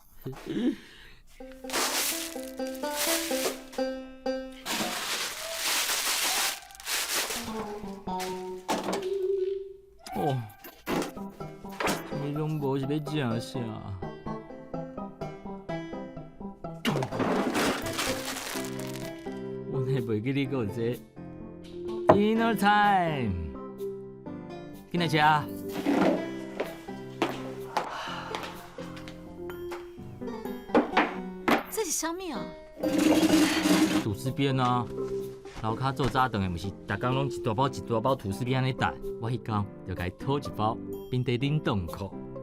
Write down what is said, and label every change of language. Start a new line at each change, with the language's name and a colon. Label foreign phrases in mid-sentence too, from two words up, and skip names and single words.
Min Nan Chinese: 哦，你拢无是要食啥？我还袂记你还有这
English: dinner time，
Min Nan Chinese: 紧来吃。这是啥物啊？吐司边啊，楼骹做早顿的，毋是逐工拢一大包一大包吐司边安尼带，我迄工就甲伊讨一包，冰在冷冻库。